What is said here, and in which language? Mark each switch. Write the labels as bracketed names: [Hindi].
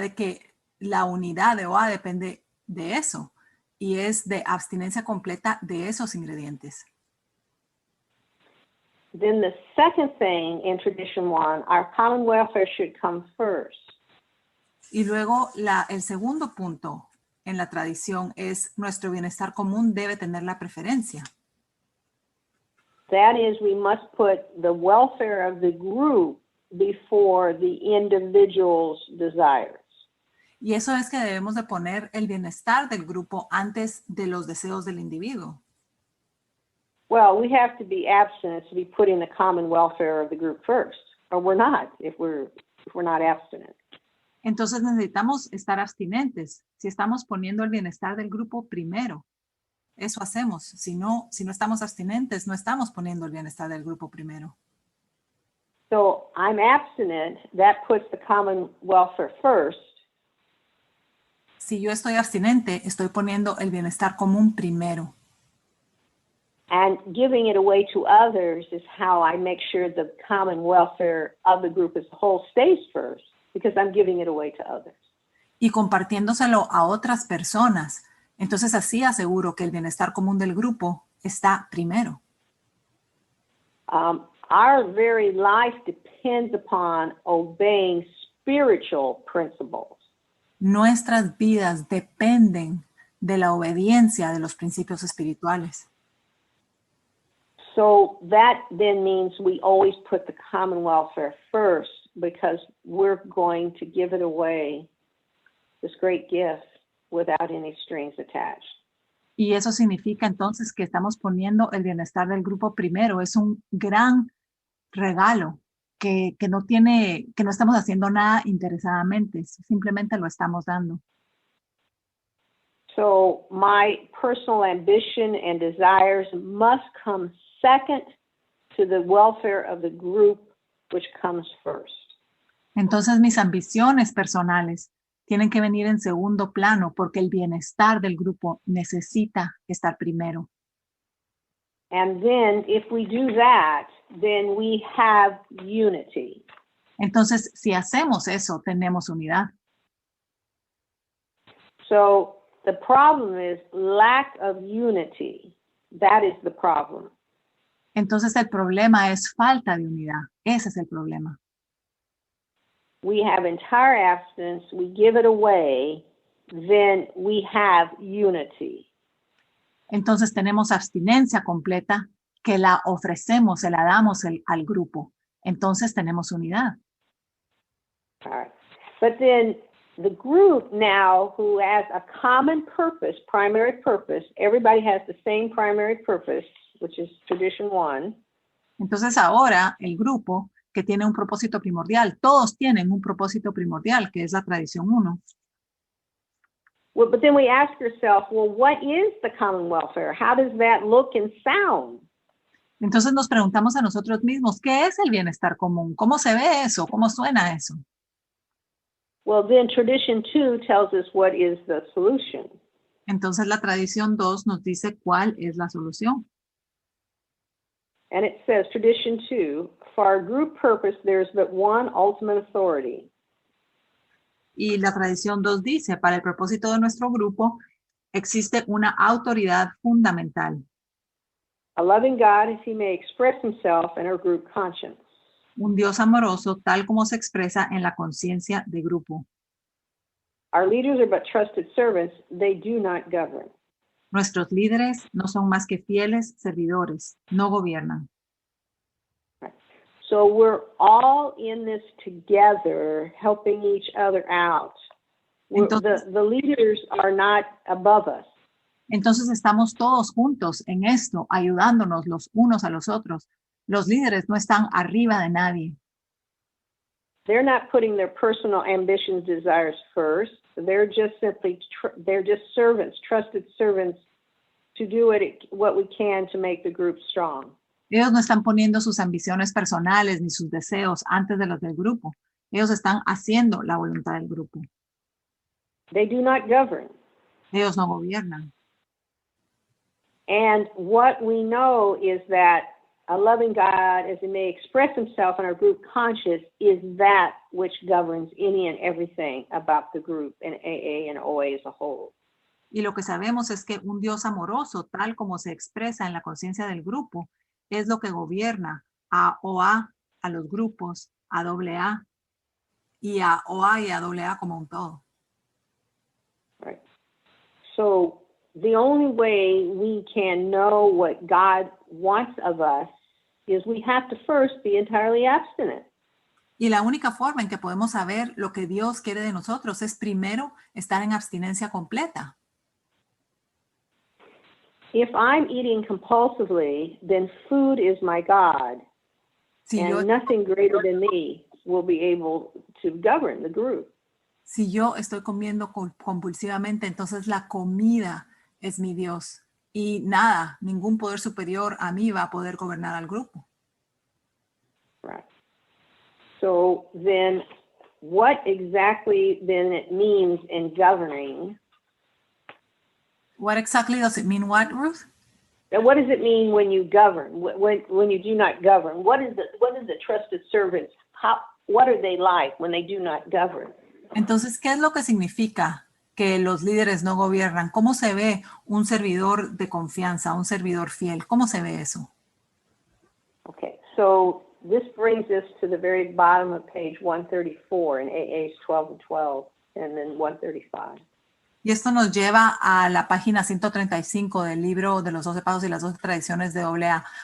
[Spanish] De que la unidad de OA depende de eso y es de abstinencia completa de esos ingredientes. [English] Then the second thing in Tradition 1, our common welfare should come first. [Spanish] Y luego el segundo punto en la tradición es nuestro bienestar común debe tener la preferencia. [English] That is, we must put the welfare of the group before the individual's desires. [Spanish] Y eso es que debemos de poner el bienestar del grupo antes de los deseos del individuo. [English] Well, we have to be abstinent to be putting the common welfare of the group first, or we're not if we're not abstinent. [Spanish] Entonces necesitamos estar abstinentes si estamos poniendo el bienestar del grupo primero. Eso hacemos. Si no estamos abstinentes, no estamos poniendo el bienestar del grupo primero. [English] So I'm abstinent, that puts the common welfare first. [Spanish] Si yo estoy abstinente, estoy poniendo el bienestar común primero. [English] And giving it away to others is how I make sure the common welfare of the group as a whole stays first, because I'm giving it away to others. [Spanish] Y compartiéndoselo a otras personas. Entonces así aseguro que el bienestar común del grupo está primero. [English] Our very life depends upon obeying spiritual principles. [Spanish] Nuestras vidas dependen de la obediencia de los principios espirituales. [English] So that then means we always put the common welfare first because we're going to give it away, this great gift, without any strings attached. [Spanish] Y eso significa entonces que estamos poniendo el bienestar del grupo primero. Es un gran regalo que no estamos haciendo nada interesadamente, simplemente lo estamos dando. [English] So my personal ambition and desires must come second to the welfare of the group, which comes first. [Spanish] Entonces mis ambiciones personales tienen que venir en segundo plano porque el bienestar del grupo necesita estar primero. [English] And then if we do that, then we have unity. [Spanish] Entonces, si hacemos eso, tenemos unidad. [English] So the problem is lack of unity. That is the problem. [Spanish] Entonces, el problema es falta de unidad. Ese es el problema. [English] We have entire abstinence, we give it away, then we have unity. [Spanish] Entonces, tenemos abstinencia completa que la ofrecemos, se la damos al grupo. Entonces, tenemos unidad. [English] All right. But then the group now who has a common purpose, primary purpose, everybody has the same primary purpose, which is Tradition 1. [Spanish] Entonces, ahora el grupo que tiene un propósito primordial, todos tienen un propósito primordial, que es la Tradición 1. [English] Well, but then we ask ourselves, well, what is the common welfare? How does that look and sound? [Spanish] Entonces nos preguntamos a nosotros mismos, ¿qué es el bienestar común? ¿Cómo se ve eso? ¿Cómo suena eso? [English] Well, then tradition 2 tells us what is the solution. [Spanish] Entonces la tradición 2 nos dice cuál es la solución. [English] And it says, tradition 2, for our group purpose, there's but one ultimate authority. [Spanish] Y la tradición 2 dice, para el propósito de nuestro grupo, existe una autoridad fundamental. [English] A loving God as he may express himself in our group conscience. [Spanish] Un Dios amoroso tal como se expresa en la conciencia de grupo. [English] Our leaders are but trusted servants, they do not govern. [Spanish] Nuestros líderes no son más que fieles servidores, no gobiernan. [English] So we're all in this together, helping each other out. [Spanish] Entonces, [English] The leaders are not above us. [Spanish] Entonces estamos todos juntos en esto, ayudándonos los unos a los otros. Los líderes no están arriba de nadie. [English] They're not putting their personal ambitions, desires first. They're just simply, they're just servants, trusted servants to do what we can to make the group strong. [Spanish] Ellos no están poniendo sus ambiciones personales ni sus deseos antes de los del grupo. Ellos están haciendo la voluntad del grupo. [English] They do not govern. [Spanish] Ellos no gobiernan. [English] And what we know is that a loving God, as he may express himself in our group conscious, is that which governs any and everything about the group and AA and OA as a whole. [Spanish] Y lo que sabemos es que un Dios amoroso, tal como se expresa en la conciencia del grupo, es lo que gobierna a OA, a los grupos, a AA y a OA y a AA como un todo. [English] Right. So the only way we can know what God wants of us is we have to first be entirely abstinent. [Spanish] Y la única forma en que podemos saber lo que Dios quiere de nosotros es primero estar en abstinencia completa. [English] If I'm eating compulsively, then food is my God, and nothing greater than me will be able to govern the group. [Spanish] Si yo estoy comiendo compulsivamente, entonces la comida es mi Dios. Y nada, ningún poder superior a mí va a poder gobernar al grupo. [English] Right. So then what exactly then it means in governing? What exactly does it mean, what, Ruth? And what does it mean when you govern? When you do not govern? What is the trusted servants? What are they like when they do not govern? [Spanish] Entonces, ¿qué es lo que significa que los líderes no gobiernan? ¿Cómo se ve un servidor de confianza, un servidor fiel? ¿Cómo se ve eso? [English] Okay, so this brings us to the very bottom of page 134 in AA's 12 and 12, and then 135. [Spanish] Y esto nos lleva a la página 135 del libro de los 12 pasos y las 12 tradiciones de AA.